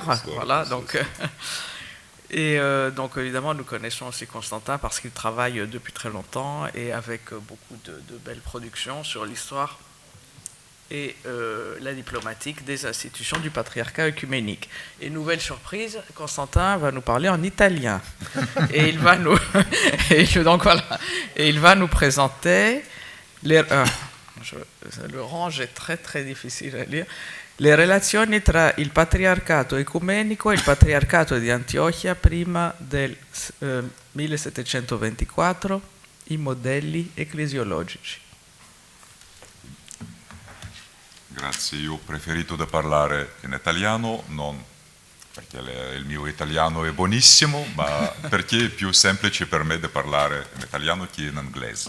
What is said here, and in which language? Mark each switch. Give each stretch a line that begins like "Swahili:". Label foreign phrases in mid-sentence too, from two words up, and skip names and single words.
French: Voilà, donc, donc évidemment nous connaissons aussi Konstantin parce qu'il travaille depuis très longtemps et avec beaucoup de belles productions sur l'histoire et la diplomatique des institutions du patriarcat œcuménique. Et nouvelle surprise, Konstantin va nous parler en italien. Et il va nous, donc voilà, et il va nous présenter le range est très très difficile à lire.
Italian: Le relazioni tra il patriarcato ecumenico e il patriarcato di Antiochia prima del 1724, i modelli ecclesiologici. Grazie, io ho preferito da parlare in italiano, non perché il mio italiano è buonissimo, ma perché è più semplice per me da parlare in italiano che in inglese.